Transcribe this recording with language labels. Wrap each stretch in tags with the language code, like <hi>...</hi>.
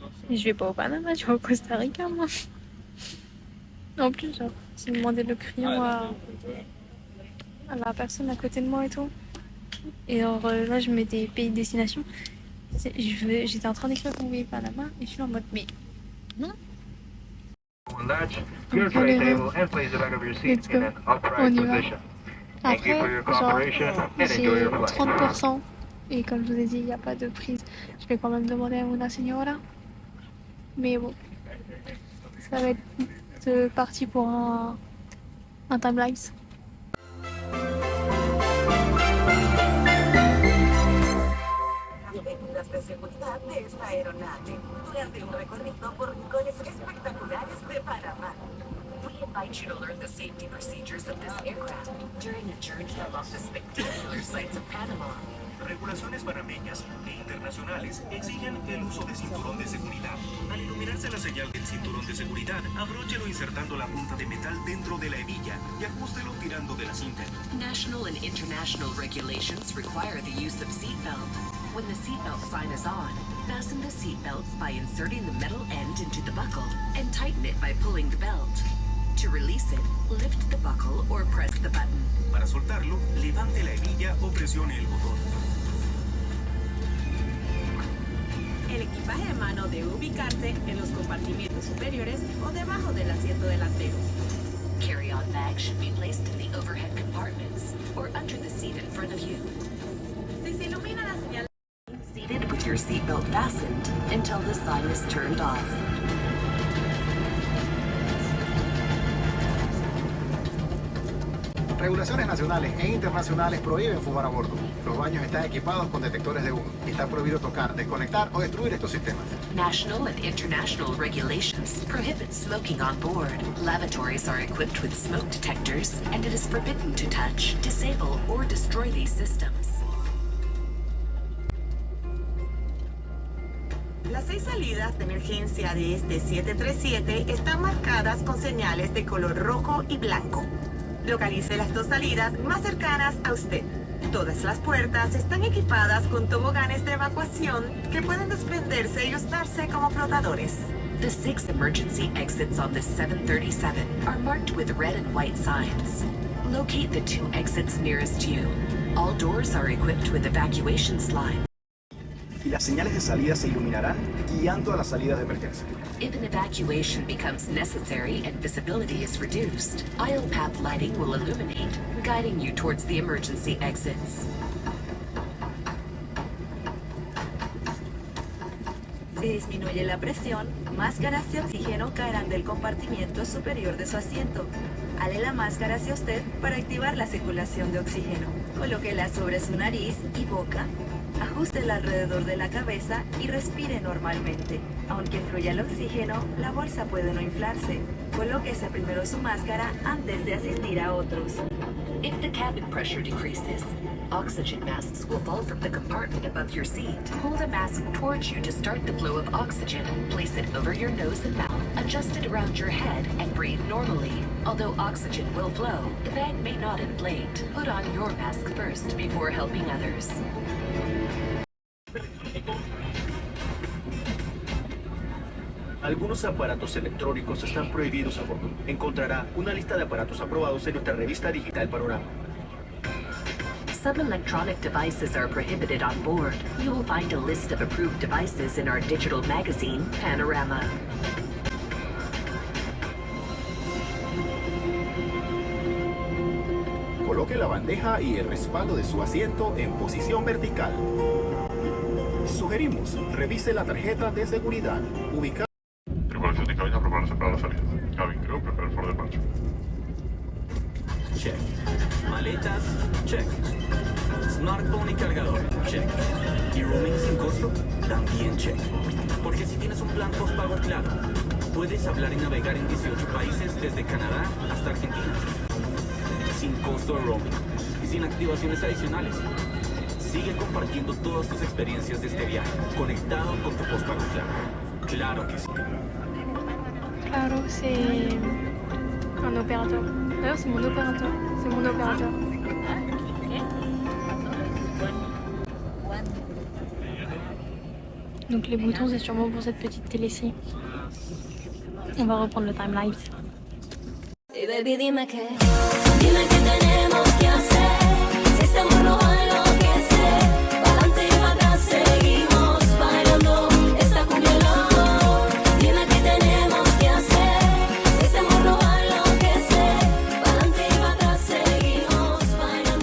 <fr>Je vais pas au Panama, je vais au Costa Rica, moi. En plus, genre, j'ai demandé le crayon à la personne à côté de moi et tout. Et alors là, je mets des pays de destination. J'étais en train d'écrire qu'on voulait Panama et je suis en mode, mais non.</fr> <en>Latch your tray table and place the back of your seat in an upright position.</en> <fr>Après, genre, j'ai 30%. Et comme je vous ai dit, il n'y a pas de prise. Je vais quand même demander à</fr> <es>una señora.</es> <fr>Mais bon, ça va être parti pour un time-lapse.</fr> <es>Las medidas de seguridad de esta aeronave durante un recorrido por rincones espectaculares de Panamá.</es> <en>We invite you to learn the safety procedures of this aircraft during a journey along the spectacular sights of Panama.</en> <es>Regulaciones panameñas e internacionales exigen el uso de cinturón de seguridad. Al iluminarse la señal del cinturón de seguridad, abróchelo insertando la punta de metal dentro de la hebilla y ajústelo tirando de la cinta.</es> <en>National and international regulations require the use of seatbelt. When the seatbelt sign is on, fasten the seatbelt by inserting the metal end into the buckle and tighten it by pulling the belt. To release it, lift the buckle or press the button.</en> <es>Para soltarlo, levante la hebilla o presione el botón. El equipaje de mano debe ubicarse en los compartimientos superiores o debajo del asiento delantero.</es> <en>Carry-on bags should be placed in the overhead compartments or under the seat in front of you.</en> <es>Si se ilumina la señal,</es> <en>Seated with your seatbelt fastened until the sign is turned off.</en> <es>Regulaciones nacionales e internacionales prohíben fumar a bordo. Los baños están equipados con detectores de humo y está prohibido tocar, desconectar o destruir estos sistemas.</es> <en>National and international regulations prohibit smoking on board. Lavatories are equipped with smoke detectors, and it is forbidden to touch, disable, or destroy these systems.</en> <es>las 6 salidas de emergencia de este 737 están marcadas con señales de color rojo y blanco. Localice las 2 salidas más cercanas a usted. Todas las puertas están equipadas con toboganes de evacuación que pueden desprenderse y usarse como flotadores.</es> <en>The 6 emergency exits on this 737 are marked with red and white signs. Locate the 2 exits nearest you. All doors are equipped with evacuation slides.</en> <es>Y las señales de salida se iluminarán guiando a las salidas de emergencia.</es> <en>If an evacuation becomes necessary and visibility is reduced, aisle path lighting will illuminate, guiding you towards the emergency exits.</en> <es>Si disminuye la presión, máscaras de oxígeno caerán del compartimiento superior de su asiento. Ale la máscara hacia usted para activar la circulación de oxígeno. Colóquela sobre su nariz y boca. Ajústela alrededor de la cabeza y respire normalmente. Aunque fluya el oxígeno, la bolsa puede no inflarse. Colóquese primero su máscara antes de asistir a otros.</es> <en>If the cabin pressure decreases, oxygen masks will fall from the compartment above your seat. Pull the mask towards you to start the flow of oxygen. Place it over your nose and mouth, adjust it around your head, and breathe normally. Although oxygen will flow, the bag may not inflate. Put on your mask first before helping others.</en> <es>Algunos aparatos electrónicos están prohibidos a bordo. Encontrará una lista de aparatos aprobados en nuestra revista digital Panorama.</es> <en>Some electronic devices are prohibited on board. You will find a list of approved devices in our digital magazine, Panorama.</en> <es>Coloque la bandeja y el respaldo de su asiento en posición vertical. Sugerimos, revise la tarjeta de seguridad ubicada. Tripulación de cabina, prepararse para la salida.</es> <en>Cabin crew, preparar for departure.</en> <es>Check. Maletas, check. Smartphone y cargador, check. ¿Y roaming sin costo? También check. Porque si tienes un plan postpago claro, puedes hablar y navegar en 18 países desde Canadá hasta Argentina. Sin costo de roaming y sin activaciones adicionales. Sigue compartiendo todas tus experiencias de este viaje, conectado con tu postpago claro. Claro que sí.</es> <fr>Claro, c'est un opérateur. D'ailleurs, c'est mon opérateur. C'est mon opérateur. Donc les boutons, c'est sûrement pour cette petite télé-ci. On va reprendre le time-lapse.</fr> <es>Y baby, dime qué tenemos que hacer. Si estamos robando lo que sé, pa'lante y pa' atrás seguimos bailando esta cumbia loco. Dime qué tenemos que hacer. Si estamos robando lo que sé, pa'lante y pa' atrás seguimos bailando.</es>